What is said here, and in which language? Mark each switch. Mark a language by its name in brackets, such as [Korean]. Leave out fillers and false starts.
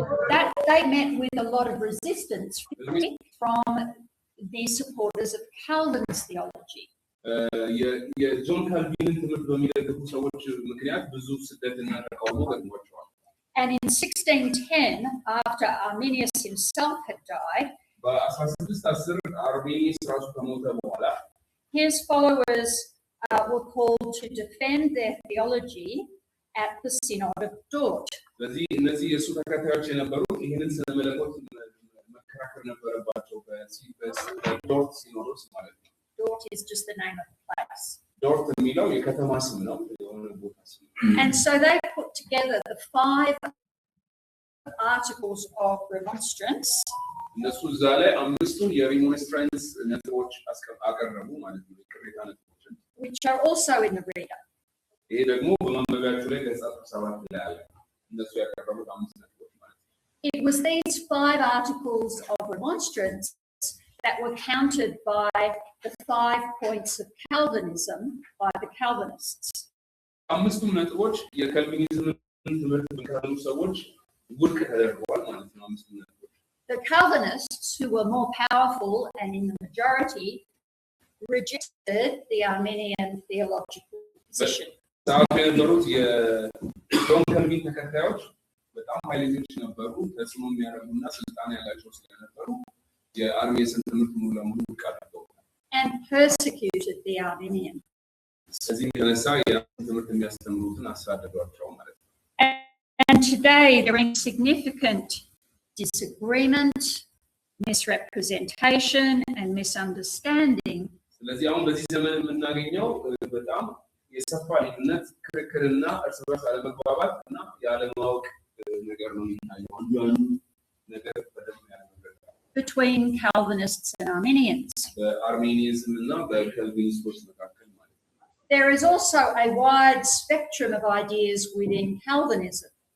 [English] That they met with a lot of resistance from the supporters of Calvin's theology. [Amharic] የጆን ካልቪንን ትምህርት በሚደግፉ ሰዎች ምክንያት ብዙ ስደትና ተቃውሞ ገጥሟቸዋል። [English] And in 1610, after Arminius himself had died, [Amharic] በ1610 አርሜኒስ ራሱ ከሞተ በኋላ [English] his followers were called to defend their theology at the Synod of Dort. [Amharic] ስለዚህ እነዚህ የእሱ ተከታዮች የነበሩት ይህንን ስለ መለኮት መከራከር ነበረባቸው በዶርት ሲኖዶስ ማለት ነው። [English] Dort is just the name of the place. [Amharic] ዶርት የሚለው የከተማ ስም ነው፣ የሆነ ቦታ ስም። [English] And so they put together the 5 articles of remonstrance. [Amharic] እነሱ እዛ ላይ 5ቱን የሪሞንስትራንስ ነጥቦች አቀረቡ ማለት ነው፣ የቅሬታ ነጥቦችን። [English] Which are also in the Reader. [Amharic] ይሄ ደግሞ በማንበቢያችሁ ላይ ገጽ 7 ላይ አለ። እነሱ ያቀረቡት 5 ነጥቦች ማለት ነው። [English] It was these 5 articles of remonstrance that were countered by the 5 points of Calvinism by the Calvinists. [Amharic] 5ቱም ነጥቦች የካልቪኒዝምን ትምህርት በሚከተሉ ሰዎች ውድቅ ተደርገዋል ማለት ነው። 5ቱም ነጥቦች [English] The Calvinists, who were more powerful and in the majority, rejected the Arminian theological position. [Amharic] ሰዓቱ የነበሩት የጆን ካልቪን ተከታዮች በጣም ኃይለኞች ነበሩ፣ ተጽዕኖ የሚያደርጉና ስልጣን ያላቸው ስለነበሩ የአርሜኒስን ትምህርት ሙሉ ለሙሉ ውድቅ አድርገውታል። [English] And persecuted the Arminians. [Amharic] ስለዚህ የተነሳ የትምህርት የሚያስተምሩትን አሳደዷቸው ማለት ነው። [English] And today there is significant disagreement, misrepresentation, and misunderstanding. [Amharic] ስለዚህ አሁን በዚህ ዘመን የምናገኘው በጣም የሰፋ ልዩነት፣ ክርክርና እርስ በርስ አለመግባባት እና ያለማወቅ ነገር ነው የሚታየው። አንዱ ነገር በደንብ ያለመግባባት [English] between Calvinists and Arminians. [Amharic] በአርሜኒዝም እና በካልቪኒስቶች መካከል ማለት ነው። [English] There is also a wide spectrum of ideas within Calvinism.